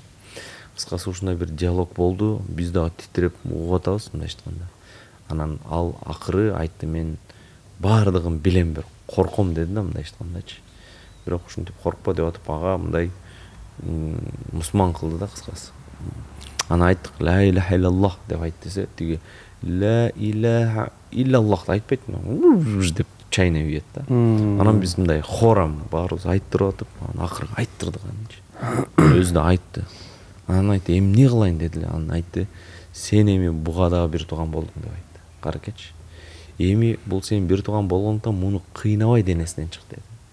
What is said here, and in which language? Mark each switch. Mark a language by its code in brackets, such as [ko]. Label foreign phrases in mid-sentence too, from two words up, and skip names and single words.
[ky] Кыскасы ушундай бир диалог болду, биз дагы титиреп угуп атабыз, мындайча айтканда. Анан ал акыры айтты, мен баардыгын билем, бир корком деди да, мындайча айткандачы. Бирок ушинтип коркпо деп атып ага мындай мусулман кылды да, кыскасы. Анан айттык, [ar] لا إله إلا الله [ky] деп айт десе, тиги [ar] لا إله إلا الله [ky] айтпайт, деп чайнап ийет да. Анан биз мындай хорам баарыбыз айттырып атып, анан акыры айттырдык анчы. Өзү да айтты. Анан айтты, эмне кылайын деди эле. Анан айтты, сен эми буга дагы бир тууган болдуң деп айтты. Каракечи. Эми бул сен бир тууган болгондуктан муну кыйнабай денесинен чык деди.